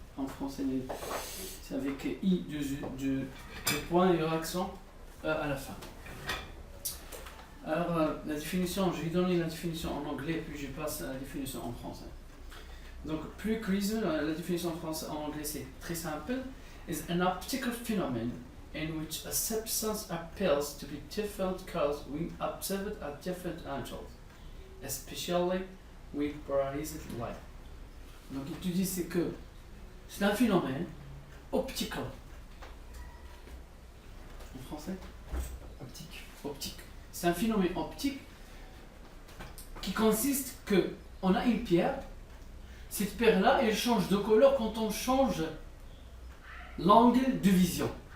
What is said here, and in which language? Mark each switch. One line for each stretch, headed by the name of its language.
French: En français, c'est avec I de point et accent à la fin. Alors, la définition, je vais donner la définition en anglais, puis je passe à la définition en français. Donc, pliocroisme, la définition en anglais, c'est très simple.
English: Is an optical phenomenon in which a substance appears to be different colors when observed at different angles, especially with polarized light.
French: Donc, il te dit que c'est un phénomène optical. En français? Optique. C'est un phénomène optique qui consiste que on a une pierre. Cette pierre-là, elle change de couleur quand on change l'angle de vision.